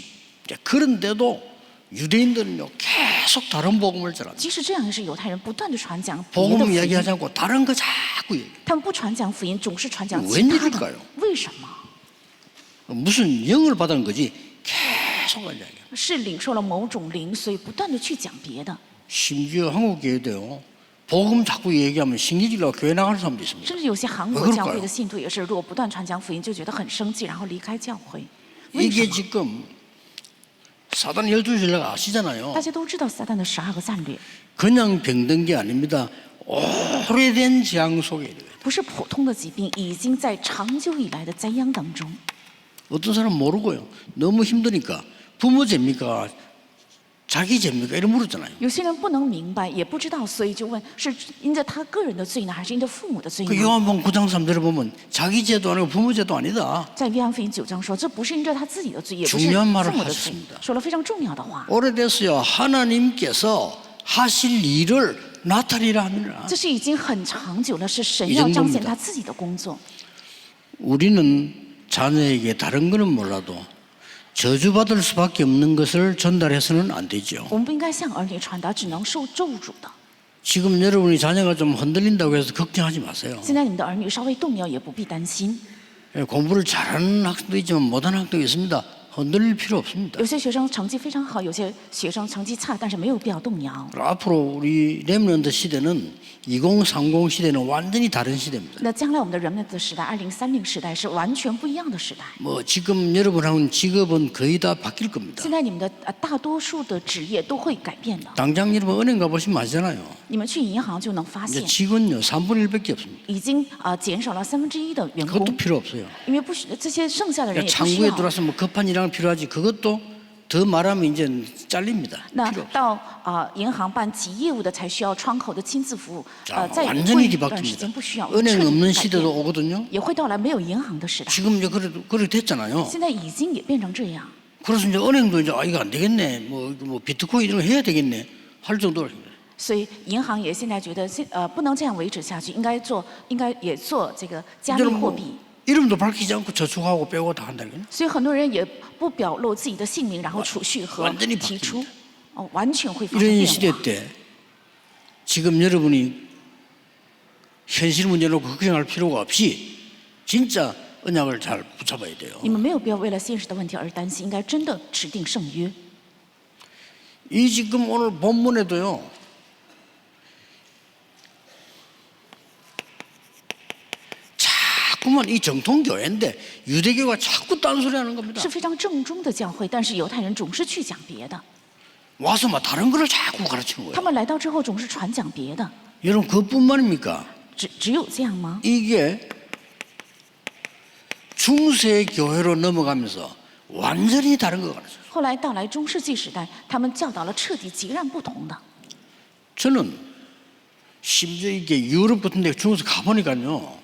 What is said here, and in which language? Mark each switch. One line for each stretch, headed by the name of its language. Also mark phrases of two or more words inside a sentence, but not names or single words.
Korean: 그런데도 유대인들은요 계속 다른 복음을 전합니다.
Chinese: 即使这样，也是犹太人不断的传讲别的
Korean: 복음
Chinese: 福音，
Korean: 이야기하지 않고 다른 거 자꾸 얘기해요.
Chinese: 他们不传讲福音，总是传讲其他
Korean: 웬일일까요
Chinese: 的。为什么？
Korean: 무슨 영을 받은 거지 계속 이야기해요.
Chinese: 是领受了某种灵，所以不断的去讲别的。
Korean: 심지어 한국 교회도요 복음 자꾸 얘기하면 신기질로 교회 나가는 사람도 있습니다.
Chinese: 甚至有些韩国教会的信徒也是，如果不断传讲福音，就觉得很生气，然后离开教会。为什
Korean: 이게
Chinese: 么？
Korean: 지금 사단 12전략 아시잖아요.
Chinese: 大家都知道撒旦的12个战略，
Korean: 그냥 병든 게 아닙니다. 오래된 재앙 속에 있어요.
Chinese: 不是普通的疾病，已经在长久以来的灾殃当中。
Korean: 어떤 사람 모르고요. 너무 힘드니까 부모 죄입니까? 자기 죄입니까? 이런 물었잖아요.
Chinese: 有些人不能明白，也不知道，所以就问：是因着他个人的罪呢，还是因着父母的罪
Korean: 그
Chinese: 呢？
Korean: 요한복음 9장 3절에 보면 자기 죄도 아니고 부모 죄도 아니다.
Chinese: 在约翰福音9章说，这不是因着他自己的罪，也不是
Korean: 중요한 말을
Chinese: 父母的罪
Korean: 하셨습니다 ，
Chinese: 说了非常重要的话。
Korean: 오래됐어요. 하나님께서 하실 일을 나타내라 하느라.
Chinese: 这是已经很长久了，是神
Korean: 이
Chinese: 要
Korean: 정도입니다
Chinese: 彰显他自己的工作。
Korean: 우리는 자녀에게 다른 거는 몰라도 저주받을 수밖에 없는 것을 전달해서는 안 되죠.
Chinese: 我们不应该向儿女传达只能受咒诅的。
Korean: 지금 여러분이 자녀가 좀 흔들린다고 해서 걱정하지 마세요.
Chinese: 现在你们的儿女稍微动摇也不必担心，
Korean: 공부를 잘하는 학생도 있지만 못하는 학생도 있습니다. 흔들릴 필요 없습니다.
Chinese: 有些学生成绩非常好，有些学生成绩差，但是没有必要动摇。
Korean: 앞으로 우리 렘넌트 시대는 2030 시대는 완전히 다른 시대입니다.
Chinese: 那将来我们的人们的时代，2030时代是完全不一样的时代。
Korean: 뭐 지금 여러분하고는 직업은 거의 다 바뀔 겁니다.
Chinese: 现在你们的大多数的职业都会改变的。
Korean: 당장 여러분 은행 가보시면 아시잖아요.
Chinese: 你们去银行就能发
Korean: 이제
Chinese: 现，
Korean: 직원요 3분의 1밖에 없습니다.
Chinese: 已经减少了1/3的员工
Korean: 그것도 ， 필요 없어요.
Chinese: 因为不需这些剩下的人也不需
Korean: 창구에
Chinese: 要。
Korean: 들어와서 뭐 급한 일하면 필요하지. 그것도 더 말하면 이제 잘립니다.
Chinese: 那
Korean: 필요 없어요.
Chinese: 到银行办急业务的才需要窗口的亲自服务，
Korean: 자,
Chinese: 在
Korean: 완전히
Chinese: 一段时
Korean: 뒤바뀝니다.
Chinese: 间不需要，
Korean: 은행
Chinese: 彻底
Korean: 없는
Chinese: 改
Korean: 시대도
Chinese: 变
Korean: 오거든요.
Chinese: 也会到来没有银行的时代。
Korean: 지금 이제 그렇게 됐잖아요.
Chinese: 现在已经也变成这样，
Korean: 그래서 이제 은행도 이제 이거 안 되겠네. 뭐 비트코인 이런 거 해야 되겠네. 할 정도로.
Chinese: 所以银行也现在觉得不能这样维持下去，应该也做这个加密
Korean: 이제는
Chinese: 货
Korean: 뭐
Chinese: 币。
Korean: 이름도 밝히지 않고 저축하고 빼고 다 한다니까요.
Chinese: 所以很多人也不表露自己的姓名，然后储蓄和
Korean: 완전히
Chinese: 提出，完全会发生
Korean: 이런
Chinese: 变
Korean: 시대
Chinese: 化。
Korean: 때 지금 여러분이 현실 문제 놓고 걱정할 필요가 없이 진짜 언약을 잘 붙잡아야 돼요.
Chinese: 你们没有必要为了现实的问题而担心，应该真的指定圣约。
Korean: 이 지금 오늘 본문에도요. 자꾸만 이 정통 교회인데 유대교가 자꾸 딴소리하는 겁니다.
Chinese: 是非常正宗的教会，但是犹太人总是去讲别的，
Korean: 와서 막 다른 거를 자꾸 가르치는
Chinese: 他
Korean: 거예요.
Chinese: 们来到之后总是传讲别的，
Korean: 여러분 그뿐만입니까?
Chinese: 只有这样吗？
Korean: 이게 중세 교회로 넘어가면서 완전히 다른 거 가르쳐요.
Chinese: 后来到来中世纪时代，他们教导了彻底截然不同的。
Korean: 저는 심지어 이게 유럽 같은 데 중국에서 가보니까요.